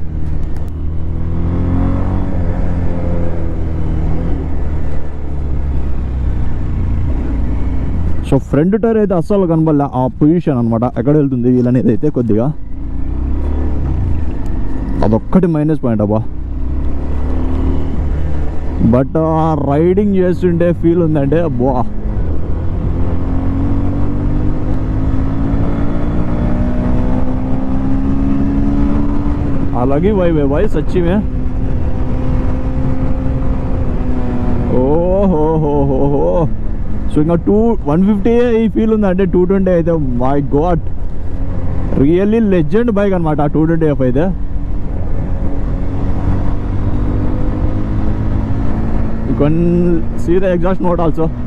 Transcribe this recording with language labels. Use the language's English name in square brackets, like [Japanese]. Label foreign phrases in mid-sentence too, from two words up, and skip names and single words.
[Telugu] సో ఫ్రంట్ టైర్ అయితే అస్సలు కనబడలే, ఆ పొజిషన్ అనమాట ఎక్కడ వెళ్తుంది వీళ్ళనేది అయితే కొద్దిగా అదొక్కటి [English] minus point [Telugu] అబ్బా. బట్ రైడింగ్ చేస్తుంటే ఫీల్ ఉందంటే అబ్బా. అలాగే వైవే [Hindi] भाई सच्ची में. [Telugu] ఓహో సో ఇంకా 150 ఈ ఫీల్ ఉందంటే 220 అయితే [English] my god really legend bike [Telugu] అనమాట 220F అయితే. [English] You can see the exhaust note also.